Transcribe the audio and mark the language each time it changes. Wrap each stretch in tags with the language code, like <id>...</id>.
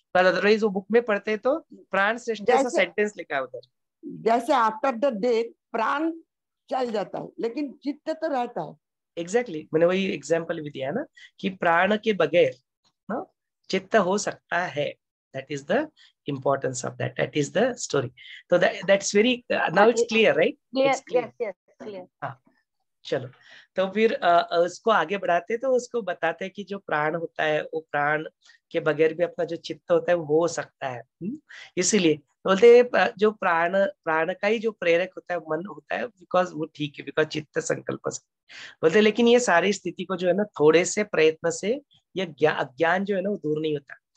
<hi>पर अदरवाइज वो बुक में पढ़ते तो प्राण श्रेष्ठ ऐसा सेंटेंस लिखा है उधर। जैसे</hi> <en>after the death</en> <hi>प्राण चल जाता है लेकिन चित्त तो रहता है। एग्जैक्टली मैंने वही एग्जाम्पल भी दिया ना कि प्राण के बगैर ना चित्त हो सकता है।</hi> <en>That is the importance of that, that is the story. So that's very now it's clear, right? Clear, It's clear. Yes yes clear.</en> <hi>हाँ चलो, तो फिर उसको आगे बढ़ाते तो उसको बताते हैं कि जो प्राण होता है वो प्राण के बगैर भी अपना जो चित्त होता है वो हो सकता है। इसीलिए बोलते हैं जो प्राण प्राण का ही जो प्रेरक होता है मन होता है, बिकॉज वो ठीक है, बिकॉज चित्त संकल्प से बोलते, लेकिन ये सारी स्थिति को जो है ना थोड़े से प्रयत्न से ये अज्ञान जो है ना वो दूर नहीं होता।</hi>